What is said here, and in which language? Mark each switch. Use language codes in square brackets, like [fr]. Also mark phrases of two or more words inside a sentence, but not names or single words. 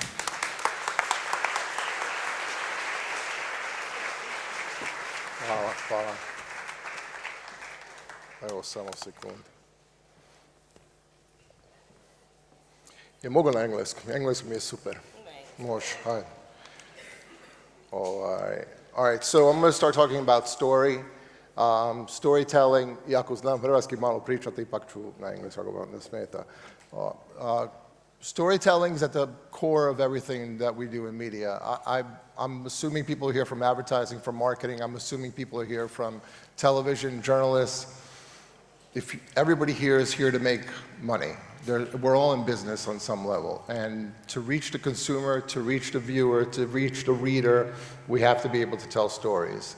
[hr] Hvala. Evo, samo sekund. Je mogu na engleskom? Engleski mi je super. Može, hajde. [en] All right, so I'm going to start talking about storytelling. [hr] Iako znam hrvatski malo pričati, ipak ću na englesku ako vam ne smeta. [en] Storytelling is at the core of everything that we do in media. I'm assuming people are here from advertising, from marketing. I'm assuming people are here from television, journalists. Everybody here is here to make money. We're all in business on some level. And to reach the consumer, to reach the viewer, to reach the reader, we have to be able to tell stories.